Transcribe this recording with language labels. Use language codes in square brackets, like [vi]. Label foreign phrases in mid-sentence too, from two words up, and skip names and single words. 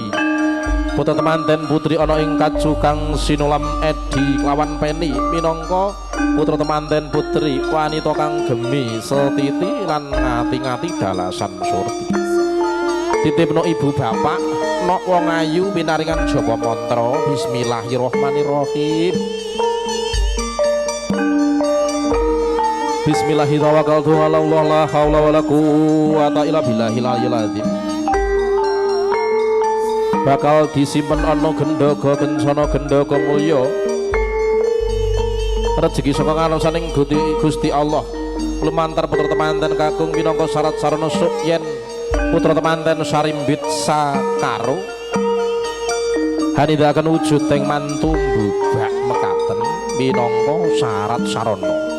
[jv] Putra temanten putri ana ing kacu kang sinulam edi lawan peni minangka putra temanten putri wanita kang gemi setiti lan ngati-ngati dalasan surti. Titipno Ibu Bapak nok wong ayu pinaringan japa mantra [ar] بسم الله الرحمن الرحيم. بسم الله الرحمن الرحيم. لا حول ولا قوة إلا بالله العلي العظيم. [jv] Bakal disimpen ana gendhaga kencana gendhaga mulya rezeki saka ngarsaning Gusti Allah lumantar putra temanten kakung minangka syarat sarana suk yen putra temanten sarimbit sakaro hanidaken wujud teng mantu mbubak mekaten minangka syarat sarana.